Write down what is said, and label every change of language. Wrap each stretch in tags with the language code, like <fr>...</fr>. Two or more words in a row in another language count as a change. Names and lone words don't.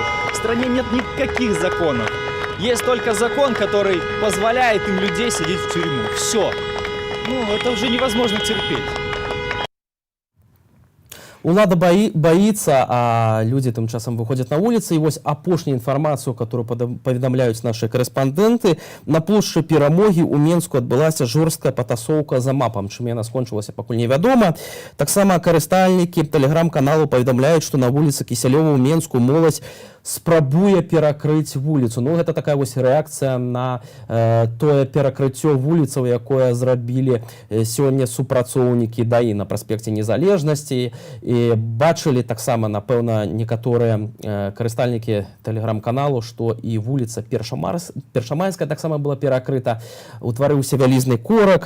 <ru>В стране нет никаких законов. Есть только закон, который позволяет им людей садить в тюрьму. Все. Ну, это уже невозможно терпеть. Улада боится, а люди тем часом выходят на улицы. И вот апошнюю информацию, которую поведомляют наши корреспонденты, на площади Перамоги у Менску отбылась жорсткая потасовка за мапом. Чем она скончилась, пока неведомо.</ru> <be>Так само карыстальники телеграм-каналу поведомляют,</be> <ru>что на улице Киселева</ru> <be>у Менску молодь спрабуе перакрыць вуліцу. Ну, гэта такая вось рэакцыя на тое перакрыццё вуліцаў, якое зрабілі сёння супрацоўнікі ДАІ на праспекце Незалежнасці. І бачылі таксама, напэўна, некаторыя карыстальнікі тэлеграм-каналу, што і вуліца Першамайская таксама была перакрыта, утварыўся вялізны корак.</be>